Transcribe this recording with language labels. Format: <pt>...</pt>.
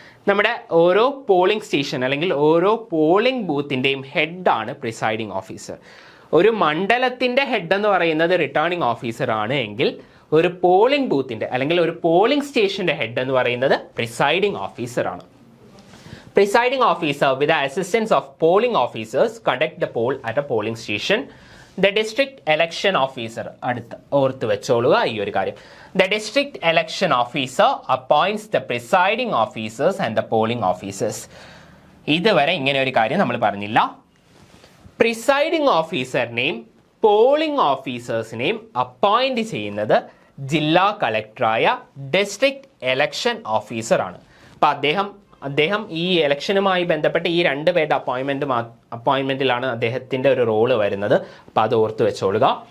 <ml>നമ്മുടെ ഓരോ polling station അല്ലെങ്കിൽ ഓരോ പോളിംഗ് ബൂത്തിൻ്റെയും ഹെഡാണ് പ്രിസൈഡിംഗ് ഓഫീസർ. ഒരു മണ്ഡലത്തിൻ്റെ ഹെഡ് എന്ന് പറയുന്നത് റിട്ടേണിംഗ് ഓഫീസറാണ് എങ്കിൽ ഒരു പോളിംഗ് ബൂത്തിൻ്റെ അല്ലെങ്കിൽ ഒരു പോളിംഗ് സ്റ്റേഷൻ്റെ ഹെഡ് എന്ന് പറയുന്നത് പ്രിസൈഡിംഗ് ഓഫീസറാണ്.</ml> <en>Presiding officer with the assistance of polling officers conduct the poll at a polling station. The district election officer,</en> <ml>അടുത്ത് ഓർത്ത് വെച്ചോളുക ഈ ഒരു കാര്യം.</ml> <en>The district election officer appoints the presiding officers and the polling officers.</en> <ml>ഇതുവരെ ഇങ്ങനെ ഒരു കാര്യം നമ്മൾ പറഞ്ഞില്ല. പ്രിസൈഡിംഗ് ഓഫീസറിനെയും പോളിംഗ് ഓഫീസേഴ്സിനെയും അപ്പോയിന്റ് ചെയ്യുന്നത് ജില്ലാ കളക്ടറായ ഡിസ്ട്രിക്ട് എലക്ഷൻ ഓഫീസറാണ്. അപ്പം അദ്ദേഹം ഈ ഇലക്ഷനുമായി ബന്ധപ്പെട്ട് ഈ രണ്ട് പേരുടെ അപ്പോയിൻമെൻറ്റിലാണ് അദ്ദേഹത്തിൻ്റെ ഒരു റോള് വരുന്നത്. അപ്പോൾ അത് ഓർത്ത് വെച്ചോളുക.</ml>